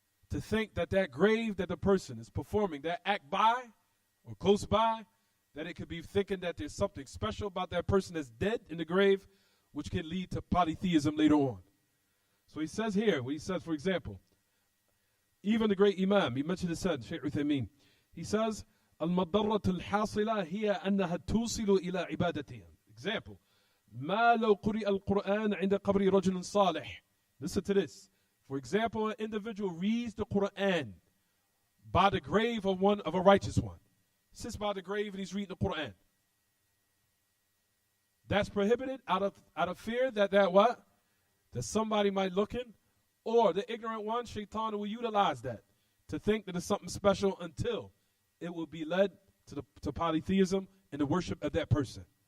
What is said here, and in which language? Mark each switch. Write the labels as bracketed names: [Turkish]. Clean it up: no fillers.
[English] To think that that grave that the person is performing that act by or close by, that it could be thinking that there's something special about that person that's dead in the grave, which can lead to polytheism later on. So he says here, he says, for example, even the great Imam, he mentioned his son, Shaykh Uthaymeen, he says, [Arabic] المضرة الحاصلة هي أنها توصل إلى عبادتهم. [English] Example, [Arabic] ما لو قرئ القرآن عند قبر رجل صالح. [English] Listen to this. For example, an individual reads the Quran by the grave of a righteous one. Sits by the grave and he's reading the Quran. That's prohibited out of fear that what? That somebody might look in, or the ignorant one, shaitan, will utilize that to think that it's something special until it will be led to polytheism and the worship of that person.